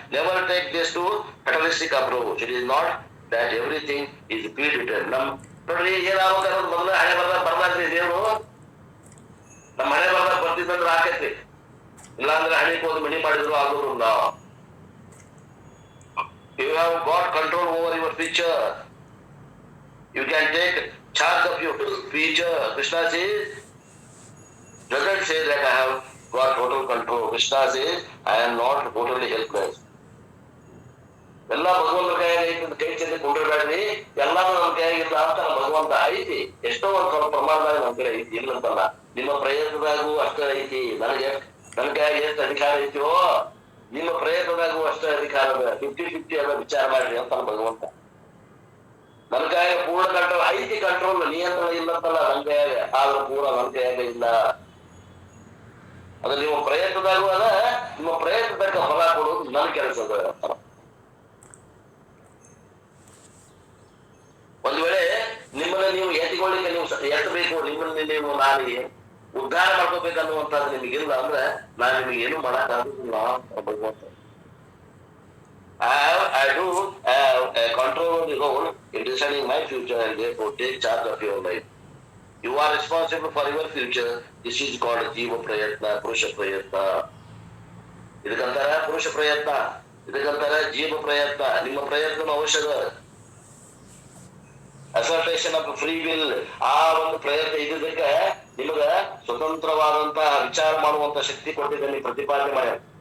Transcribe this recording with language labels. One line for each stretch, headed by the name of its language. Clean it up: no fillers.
English: Never take this to fatalistic approach. It is not that everything is predicted.
Kannada: ನೋಡ್ರಿ, ಏನಾಗುತ್ತೆ ಮೊದಲ ಹಣೆ ಬರ್ದಾಗ್ರಿ. ದೇವರು ನಮ್ಮ ಹಣೆ ಬರ್ದಾಗ ಬರ್ತಿದ್ದಂದ್ರೆ ಆಕೈತಿ, ಇಲ್ಲಾಂದ್ರೆ ಹಣಿಗೆ ಹೋದ್ ಮಣಿ ಮಾಡಿದ್ರು ಆಗೋದಿಲ್ಲ.
English: You have got control over your future. You can take charge of your future. Krishna says, doesn't say that I have got total control. Krishna says, I am not totally helpless.
Kannada: ಎಲ್ಲ ಭಗವಂತ ಕೈಯಾಗ ಕೈ ಚೆಲ್ಲಿ ಕೊಂಡಿರ್ಬೇಡ್ರಿ, ಎಲ್ಲಾನು ನಮ್ಮ ಕೈಯಾಗಿಲ್ಲ ಅಂತ ನಮ್ಮ ಭಗವಂತ ಐತಿ. ಎಷ್ಟೋ ಒಂದು ಸ್ವಲ್ಪ ಪ್ರಮಾಣದಾಗ ನಮ್ಮ ಕಡೆ ಐತಿ, ಇಲ್ಲಂತಲ್ಲ. ನಿಮ್ಮ ಪ್ರಯತ್ನದಾಗೂ ಅಷ್ಟೇ ಐತಿ. ನನ್ನ ಕೈಯಾಗ ಎಷ್ಟು ಅಧಿಕಾರ ಐತಿಯೋ ನಿಮ್ಮ ಪ್ರಯತ್ನದಾಗೂ ಅಷ್ಟೇ ಅಧಿಕಾರ ಅದ. 50-50 ಅದ, ವಿಚಾರ ಮಾಡ್ರಿ ಅಂತ ಭಗವಂತ. ನನ್ನ ಕೈಯಾಗ ಪೂರ್ಣ ಕಂಟ್ರೋಲ್ ಐತಿ, ಕಂಟ್ರೋಲ್ ನಿಯಂತ್ರಣ ಇಲ್ಲಂತಲ್ಲ ನನ್ನ ಕೈಯಾಗ. ಆದ್ರೂ ಪೂರ ನನ್ನ ಕೈಯಾಗ ಇಲ್ಲ. ಅದು ನಿಮ್ಮ ಪ್ರಯತ್ನದಾಗೂ ಅದ. ನಿಮ್ಮ ಪ್ರಯತ್ನದಕ್ಕ ಫಲ ಕೊಡೋದು ನನ್ನ ಕೆಲಸ ಅದ. ಒಂದ್ ವೇಳೆ ನಿಮ್ಮನ್ನ ನೀವು ಎತ್ತಿಕೊಳ್ಳಿಕ್ಕೆ ನೀವು ಎತ್ತಬೇಕು, ನಿಮ್ಮನ್ನ ನೀವು ನಾಲಿಗೆ ಉದ್ಧಾರ ಮಾಡ್ಕೋಬೇಕನ್ನುವಂಥದ್ದು ನಿಮಗಿಲ್ಲ ಅಂದ್ರೆ ನಾನು ನಿಮಗೆ ಏನು ಮಾಡಕ್ಕಾಗುದಿಲ್ಲ ಭಗವಂತ.
English: I do have a control of the whole in deciding my future and therefore take charge of your life. You are responsible for your future. This is called
Kannada: ಜೀವ ಪ್ರಯತ್ನ, ಪುರುಷ ಪ್ರಯತ್ನ. ಇದಕ್ಕಂತಾರ ಪುರುಷ ಪ್ರಯತ್ನ, ಇದಕ್ಕಂತಾರ ಜೀವ ಪ್ರಯತ್ನ. ನಿಮ್ಮ ಪ್ರಯತ್ನ ಅವಶ್ಯಕ.
English: assertion of free will,
Kannada: ಆ ಒಂದು ಪ್ರಯತ್ನ ಇದ್ದಕ್ಕೆ ನಿಮಗ ಸ್ವತಂತ್ರವಾದಂತಹ ವಿಚಾರ ಮಾಡುವಂತ ಶಕ್ತಿ ಕೊಟ್ಟಿದ್ದಲ್ಲಿ ಪ್ರತಿಪಾದನೆ ಮಾಡ್ಯಾರ.